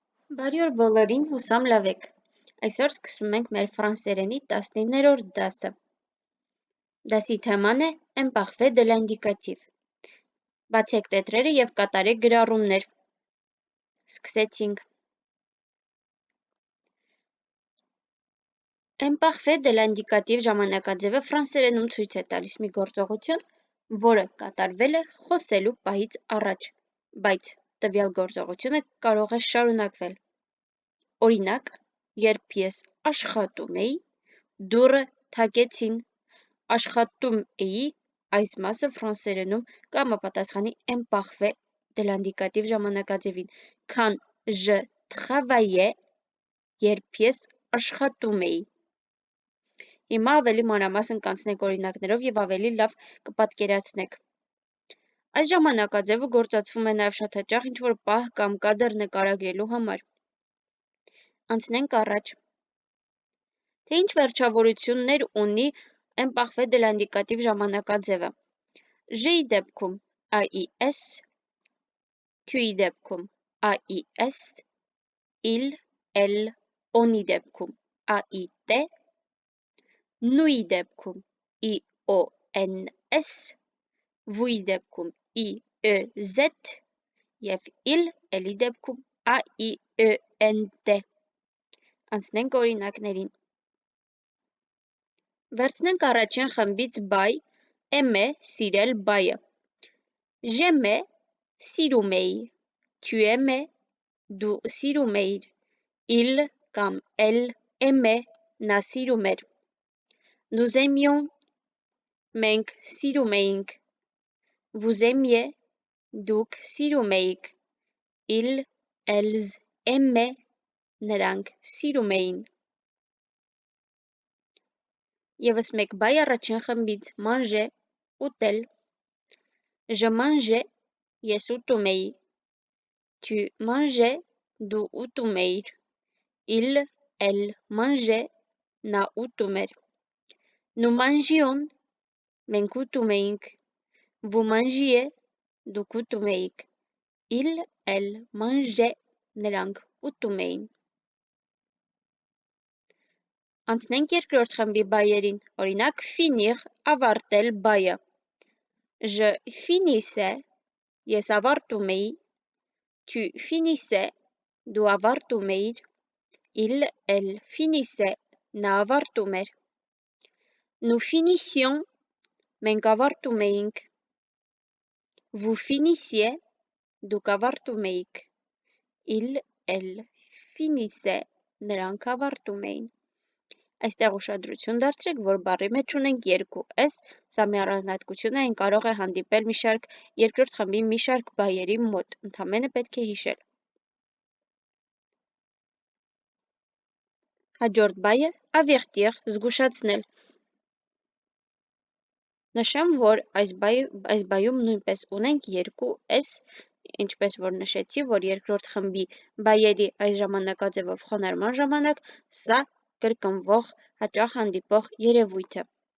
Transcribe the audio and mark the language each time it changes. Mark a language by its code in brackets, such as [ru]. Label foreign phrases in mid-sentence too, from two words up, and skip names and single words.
[hy] Բարի օր բոլորին, հուսամ լավ եք։ Այսօր սկսում ենք մեր ֆրանսերենի 19-րդ դասը։ Դասի թեման է [fr] «Imparfait de l'indicatif»։ [hy] Բացեք տետրերը և կատարեք գրառումներ։ Սկսեցինք։ [fr] Imparfait de l'indicatif [hy] ժամանակաձևը ֆրանսերենում ցույց է տալիս մի գործողություն, որը կատարվել է խոսելու պահից առաջ, բայց տվյալ գործողությունը կարող է շարունակվել։ Օրինակ, երբ ես աշխատում էի, դուռը թակեցին, աշխատում էի, այս մասը ֆրանսերենում կհամապատասխանի [fr] imparfait de l'indicatif [hy] ժամանակաձևին, քան je [fr] travaillais, [hy] երբ ես աշխատում էի։ Հիմա ավելի մանրամասն կանցնենք օրինակներով և ավելի լավ կպատկերացնեք։ Այս ժամանակաձևը գործածվում է նաև շատ հաճախ ինչ-որ պահ կամ կադր նկարագրելու համար։ Անցնենք առաջ։ Թե ինչ վերջավորություններ ունի [fr] imparfait de l'indicatif [hy] ժամանակաձևը։ J-ի դեպքում AIS, Q-ի դեպքում AIS, [fr] il, elle, [hy] on-ի դեպքում AIT, nous-ի դեպքում [fr] IONS, [hy] vous-ի դեպքում IEZ և il, elle-ի դեպքում AIENT։ Անցնենք օրինակներին։ Վերցնենք առաջին խմբից բայ, aimer, սիրել բայը։ J'aimais, սիրում էի, [fr] tu aimais, [hy] դու սիրում էիր, il կամ [fr] elle aimait, [hy] նա սիրում էր։ [fr] Nous aimions, [hy] մենք սիրում էինք, [fr] vous aimiez, [hy] դուք սիրում էիք, [fr] ils, elles aimaient, [hy] նրանք սիրում էին։ Եվս մեկ բայ առաջին խմբից, [fr] manger, ուտել։ Je mangeais, [hy] ես ուտում էի, [fr] tu mangeais, [hy] դու ուտում էիր, [fr] il, elle mangeait, [hy] նա ուտում էր։ [fr] Nous mangions, [hy] մենք ուտում էինք, [fr] vous mangiez, [hy] դուք ուտում էիք, [fr] il, elle mangeait, [hy] նրանք ուտում էին։ Անցնենք երկրորդ խմբի բայերին, օրինակ finir, ավարտել բայը։ [fr] Je finissais, [hy] ես ավարտում էի, [fr] tu finissais, [hy] դու ավարտում էիր, [fr] il, elle finissait, [hy] նա ավարտում էր։ [fr] Nous finissions, [hy] մենք ավարտում էինք, [fr] vous finissiez, [hy] դուք ավարտում էիք, [fr] il, elle finissait, [hy] նրանք ավարտում էին։ Այստեղ ուշադրություն դարձրեք, որ բառի մեջ ունենք երկու S, սա մի առանձնահատկություն է, այն կարող է հանդիպել մի շարք երկրորդ խմբի մի շարք բայերի մոտ, ընդամենը պետք է հիշել։ Հաջորդ բայը avertir, զգուշացնել։ Նշեմ, որ այս բայում նույնպես ունենք երկու S, ինչպես որ նշեցի, որ երկրորդ խմբի բայերի այս ժամանակաձևով խոնարհման ժամանակ սա կրկնվող հաճախ հանդիպող երևույթ է։